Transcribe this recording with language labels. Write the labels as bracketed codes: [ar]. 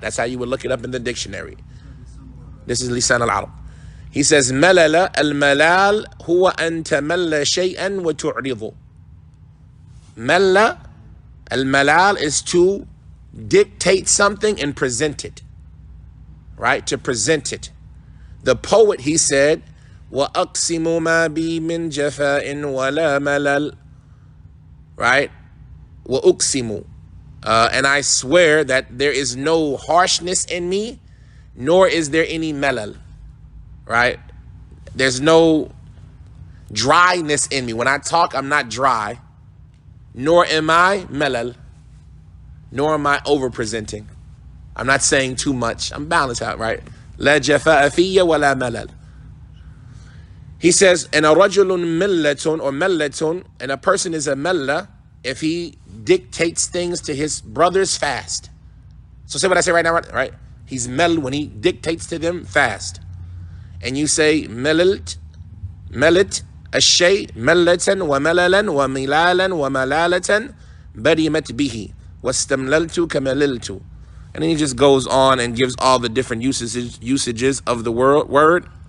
[en] That's how you would look it up in the dictionary. This is Lisan al-Arab. [ar] He says, malala al-malal huwa an tamalla shay'an wa tu'ridu. [en] Malla, al-malal is to dictate something and present it. Right? To present it. [ar] The poet, he said, وَأَقْسِمُ مَا بِي مِنْ جَفَاءٍ وَلَا مَلَلٍ. Right? وَأُقْسِمُ. [en] And I swear that there is no harshness in me, nor is there any malal. Right? There's no dryness in me. When I talk, I'm not dry, nor am I malal, nor am I over-presenting. I'm not saying too much. I'm balanced out, right? [ar] لا جفاء في ولا ملل. [en] He says, and a rajulun millatun or millatun, and a person is a millah if he dictates things to his brother's fast. So say what I say right now, right? He's mel when he dictates to them fast. [ar] And you say melit الشيء ملة ومللا وملالا وملالة بدمت به واستمللت كمللت. [en] And then he just goes on and gives all the different usages of the word.